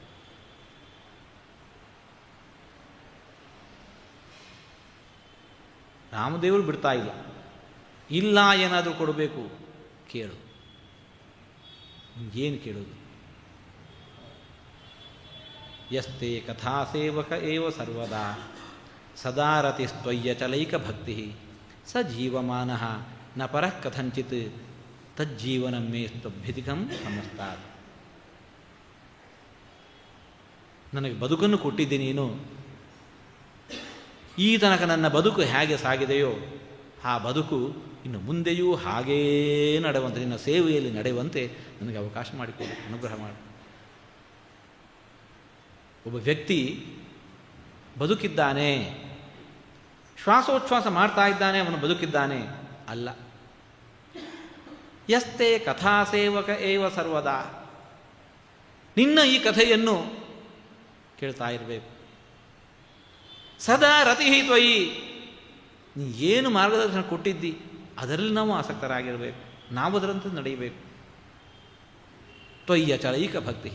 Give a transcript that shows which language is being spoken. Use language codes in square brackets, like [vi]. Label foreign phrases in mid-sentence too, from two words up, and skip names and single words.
[kn] ರಾಮದೇವರು ಬಿಡ್ತಾ ಇಲ್ಲ. ಇಲ್ಲ, ಏನಾದರೂ ಕೊಡಬೇಕು, ಕೇಳು. ಏನು ಕೇಳೋದು? [sa] ಯಸ್ತೆ ಕಥಾ ಸೇವಕ ಏವ ಸರ್ವದಾ ಸದಾ ರತಿಸ್ತ್ವಯ್ಯಚಲೈಕ ಭಕ್ತಿ ಸ ಜೀವಮಾನಃ ನ ಪರಃ ಕಥಂಚಿತ್ ತಜ್ಜೀವನ ಮೇ ಸ್ತಭ್ಯಧಿಕಂ ಸಮಸ್ತಾತ್. [kn] ನನಗೆ ಬದುಕನ್ನು ಕೊಟ್ಟಿದ್ದೆ ನೀನು. ಈ ತನಕ ನನ್ನ ಬದುಕು ಹೇಗೆ ಸಾಗಿದೆಯೋ ಆ ಬದುಕು ಇನ್ನು ಮುಂದೆಯೂ ಹಾಗೇ ನಡೆಯುವಂತೆ, ನಿನ್ನ ಸೇವೆಯಲ್ಲಿ ನಡೆಯುವಂತೆ ನನಗೆ ಅವಕಾಶ ಮಾಡಿಕೊಡು, ಅನುಗ್ರಹ ಮಾಡು. ಒಬ್ಬ ವ್ಯಕ್ತಿ ಬದುಕಿದ್ದಾನೆ, ಶ್ವಾಸೋಚ್ಛ್ವಾಸ ಮಾಡ್ತಾ ಇದ್ದಾನೆ, ಅವನು ಬದುಕಿದ್ದಾನೆ ಅಲ್ಲ. [sa] ಯಸ್ತೆ ಕಥಾ ಸೇವಕ ಏವ ಸರ್ವದಾ. [kn] ನಿನ್ನ ಈ ಕಥೆಯನ್ನು ಕೇಳ್ತಾ ಇರಬೇಕು. [sa] ಸದಾ ರತಿ ತ್ವಯಿ. [kn] ನೀ ಏನು ಮಾರ್ಗದರ್ಶನ ಕೊಟ್ಟಿದ್ದಿ ಅದರಲ್ಲಿ ನಾವು ಆಸಕ್ತರಾಗಿರಬೇಕು, ನಾವು ಅದರಂತೆ ನಡೆಯಬೇಕು. [sa] ತ್ವಯ್ಯ ಚಲೈಕ ಭಕ್ತಿ.